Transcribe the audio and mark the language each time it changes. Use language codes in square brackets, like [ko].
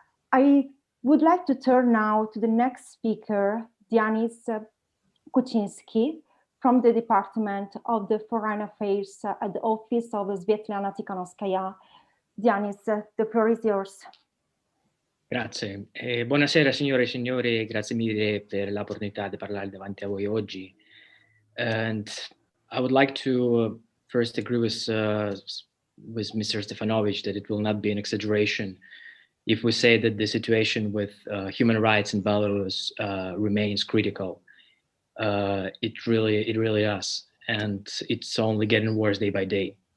[en] I would like to turn now to the next speaker, Dianis Kuczynski, from the Department of the Foreign Affairs at the Office of Svetlana Tikhanovskaya. Dianis, the floor is yours. [it] Grazie. Buonasera signore e signori, grazie mille per l'opportunità di parlare davanti a voi oggi. [en] And I would like to first agree with Mr. Stefanovic that it will not be an exaggeration if we say that the situation with human rights in Belarus remains critical. It really is, and it's only getting worse day by day.